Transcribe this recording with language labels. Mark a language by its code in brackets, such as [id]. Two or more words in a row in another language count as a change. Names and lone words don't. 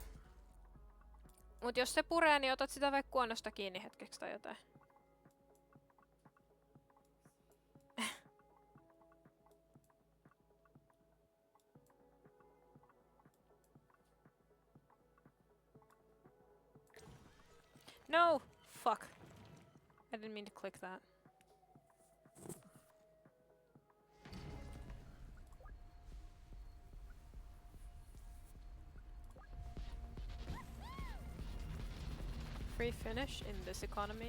[fi] Mut jos se puree, niin otat sitä vaikka kuonosta kiinni hetkeksi tai jotain. [en] No! Fuck. I didn't mean to click that. Free finish in this economy?